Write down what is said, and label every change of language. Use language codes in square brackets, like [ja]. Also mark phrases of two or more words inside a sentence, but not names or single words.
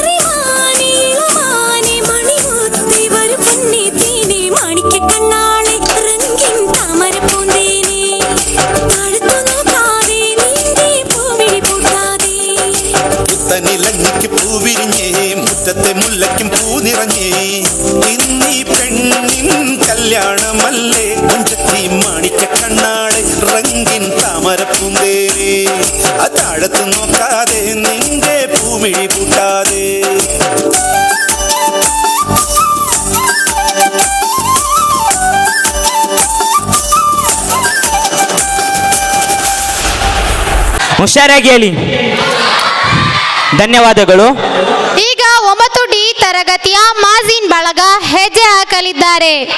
[ml] നിലഞ്ഞിക്ക് പൂവിരിഞ്ഞേ മുറ്റത്തെ മുല്ലയ്ക്കും പൂ നിറഞ്ഞേ. ഇന്നീ പെണ്ണിൻ കല്യാണമല്ലേ മുഞ്ചത്തി മാണിക്ക കണ്ണാടെ റംഗിൻ താമര പൂന്തേനെ. താഴത്ത് നോക്കാതെ നിന്റെ പൂമിഴി പൂട്ടാതെ. [kn] ಹುಷಾರಾಗಿ ಹೇಳಿ. ಧನ್ಯವಾದಗಳು. ಈಗ 9D ತರಗತಿಯ ಮಾಜಿನ್ ಬಳಗ ಹೆಜ್ಜೆ ಹಾಕಲಿದ್ದಾರೆ.